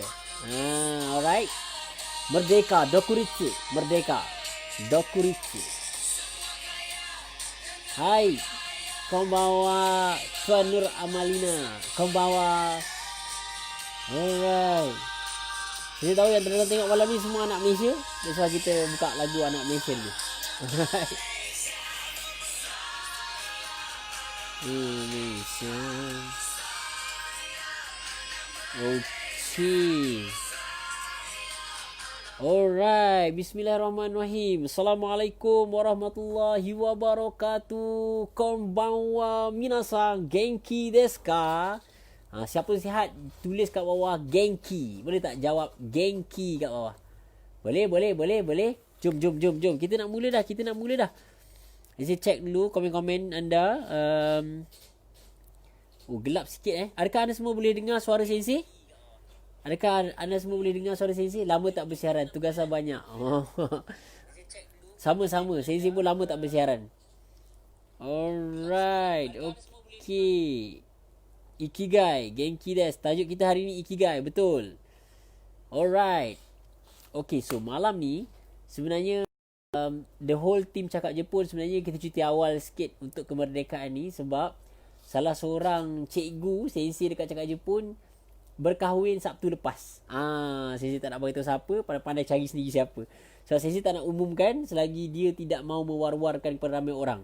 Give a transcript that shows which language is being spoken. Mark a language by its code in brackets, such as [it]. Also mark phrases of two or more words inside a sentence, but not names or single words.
[ms] Alright. Merdeka Dokuritsu. [ja] Hai. Konbanwa Tuan Nur Amalina. Konbanwa. Alright. [ms] Saya tahu yang terdengar tengok malam ni semua anak Malaysia. [en] That's why [ms] kita buka lagu anak Malaysia ni. Alright. Malaysia. Okay. Alright. [ar] بسم الله الرحمن الرحيم. السلام عليكم ورحمة الله وبركاته. [ja] こんばんは皆さん。元気ですか? [ms] Siapa sihat tulis kat bawah Genki. Boleh tak jawab Genki kat bawah? Boleh. Jom. Kita nak mula dah. Saya check dulu komen-komen anda. Gelap sikit Adakah anda semua boleh dengar suara Sensei? Lama tak bersiaran, tugasan banyak. Sama-sama. Sensei pun lama tak bersiaran. Alright. Okay. [ja] 生きがい、元気です. [ms] Tajuk kita hari ni Ikigai, betul. Alright. Okay, so malam ni sebenarnya [en] the whole team [ms] Cakap Jepun sebenarnya kita cuti awal sikit untuk kemerdekaan ni sebab salah seorang cikgu Sensei dekat Cakap Jepun berkahwin Sabtu lepas. Sensei tak nak beritahu siapa, pandai-pandai cari sendiri siapa. So Sensei tak nak umumkan selagi dia tidak mau mewar-warkan kepada ramai orang.